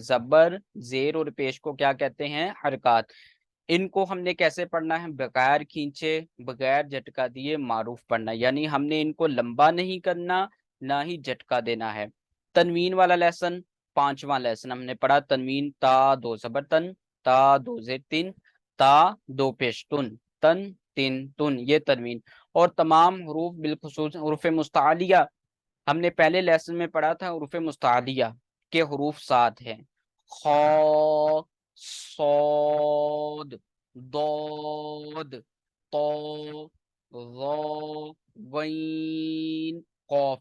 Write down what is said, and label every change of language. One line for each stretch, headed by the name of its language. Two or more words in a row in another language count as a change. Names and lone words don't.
Urdu: زبر، زیر اور پیش کو کیا کہتے ہیں؟ حرکات۔ ان کو ہم نے کیسے پڑھنا ہے؟ بغیر کھینچے، بغیر جھٹکا دیے معروف پڑھنا، یعنی ہم نے ان کو لمبا نہیں کرنا، نہ ہی جھٹکا دینا ہے۔ تنوین والا لیسن 5واں لیسن ہم نے پڑھا۔ تنوین تا دو زبر تن، تا دو زیر تن، تا دو پیش تن، تن تن تن، یہ تنوین۔ اور تمام حروف بالخصوص حروف مستعلیہ ہم نے پہلے لیسن میں پڑھا تھا۔ حروف مستعلیہ کے حروف 7 ہیں: خا، صاد، ضاد، طا، ظا، غین، قاف۔